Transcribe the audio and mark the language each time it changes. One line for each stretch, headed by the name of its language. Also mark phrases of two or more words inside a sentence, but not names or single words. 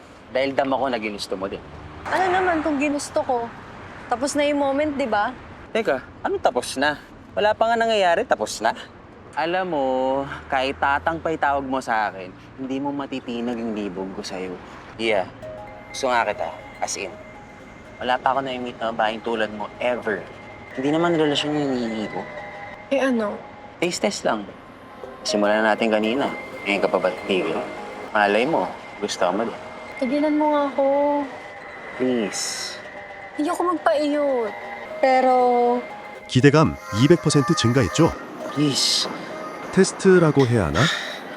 Filipino: Dahil dama ko na ginusto mo din. Ano naman kung ginusto ko? Tapos na yung moment, di ba? Teka, ano tapos na? Wala pa nga nangyayari, tapos na. Alam mo, kahit tatang pa itawag mo sa akin, hindi mo matitinag yung libog ko sa'yo. Yeah, gusto nga kita, as in. Wala pa ako na-meet na babaeng tulad mo, ever. Hindi naman relasyon yung hinihingi ko. Eh ano? Taste test lang. Simulan na natin kanina. Ngayon ka pa ba't tigil? Malay mo, gusto mo din. Tigilan mo nga ako. Please. Hindi ako magpaiyot. Pero...
Korean: 기대감 200% 증가했죠?
Filipino: Please.
Korean: 테스트라고 해야 하나?